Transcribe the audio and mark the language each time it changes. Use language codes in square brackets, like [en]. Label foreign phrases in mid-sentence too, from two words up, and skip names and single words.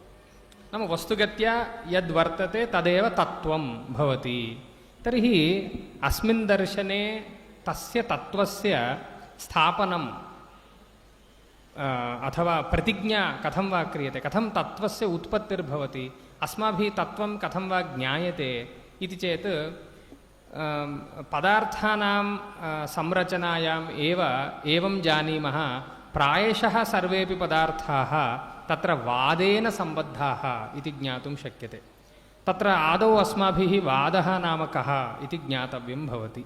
[sa] నామ వస్తుగత్యా యద్వర్తతే తదేవ తత్వం భవతి. తర్హి అస్మిన్ దర్శనే తస్య తత్వస్య స్థాపనం అథవా ప్రతిజ్ఞా కథం వా క్రియతే, కథం తత్వస్య ఉత్పత్తిర్భవతి, అస్మాభిः తత్వం కథం వా జ్ఞాయతే इति चेत् पदार्थानां संरचनायाम् एवं जानीमः. प्रायशः सर्वेपि पदार्थाः तत्र वादेन सम्बद्धाः इति ज्ञातुं शक्यते. तत्र आदौ अस्माभिः वादः नाम कः इति ज्ञातव्यं भवति.